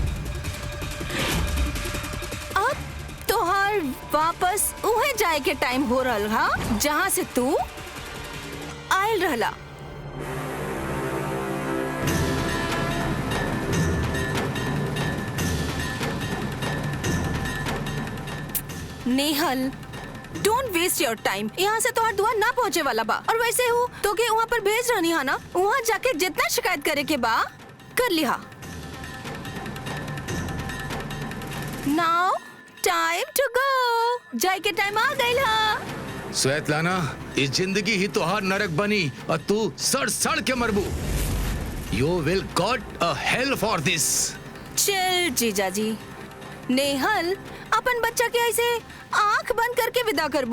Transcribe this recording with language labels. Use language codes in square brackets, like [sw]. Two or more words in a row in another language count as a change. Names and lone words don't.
[bho] अब तोहार वापस उहे जाए के टाइम हो रहल हा जहाँ से तू आयल रहला। नेहल, [en] don't waste your time. [bho] यहाँ से तो दुआ ना पहुँचे वाला बा, और वैसे हूँ तो के वहाँ पर भेज रहनी है ना, वहाँ जाके जितना शिकायत करे के बा कर लिहा। [en] now time to go, [bho] जाए के टाइम आ गई हा। स्वेतलाना, इस जिंदगी ही तोहार नरक बनी और तू सड़ सड़ के मरबू। [en] you will got a hell for this. [bho] चल जीजा जी, नेहल अपन बच्चा के ऐसे आंख बंद करके विदा करबू?